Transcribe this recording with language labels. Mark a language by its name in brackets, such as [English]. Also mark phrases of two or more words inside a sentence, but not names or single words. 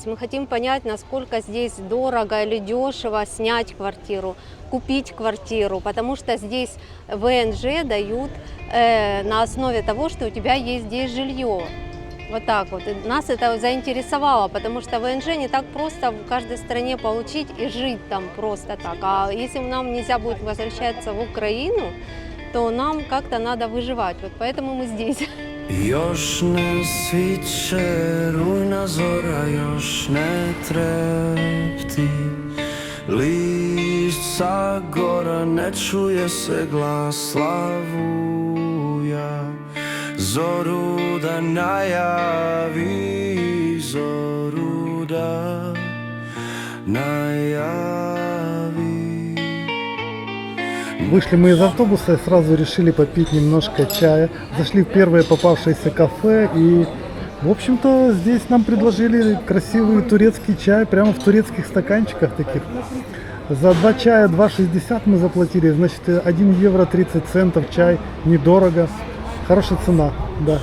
[Russian] Мы хотим понять, насколько здесь дорого или дешево снять квартиру, купить квартиру, потому что здесь ВНЖ дают на основе того, что у тебя есть здесь жилье. Вот так вот. И нас это заинтересовало, потому что ВНЖ не так просто в каждой стране получить и жить там просто так. А если нам нельзя будет возвращаться в Украину, то нам как-то надо выживать. Вот поэтому мы здесь. [Serbian] Još ne sviće, rujna zora još ne trepti. List sa gora, ne čuje se glas slavuja. Zoru da najavi, zoru da najavi. [Russian] Вышли мы из автобуса и сразу решили попить немножко чая. Зашли в первое попавшееся кафе и, в общем-то, здесь нам предложили красивый турецкий чай прямо в турецких стаканчиках таких. За 2 чая 2,60 мы заплатили, значит 1 евро 30 центов чай, недорого, хорошая цена, да.